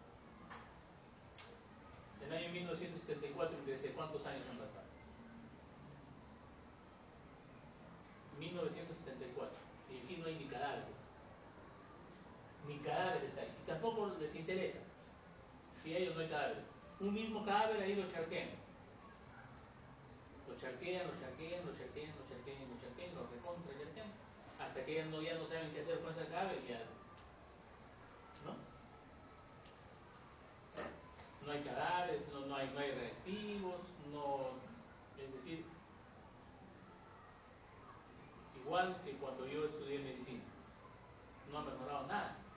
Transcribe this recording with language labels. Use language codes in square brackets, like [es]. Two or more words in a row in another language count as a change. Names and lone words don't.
[es] En el año 1974 ingresé. ¿Cuántos años han pasado? 1974. Y aquí no hay ni cadáveres. Ni cadáveres hay. Y tampoco les interesa. Si a ellos no hay cadáveres. Un mismo cadáver ahí lo charquean. Lo charquean, lo charquean, lo charquean, lo charquean, lo charquean, lo recontra charquean. Hasta que ya no saben qué hacer con ese cadáver y ya. ¿No? No hay cadáveres, no hay reactivos, es decir, igual que cuando yo estudié medicina, no ha mejorado nada.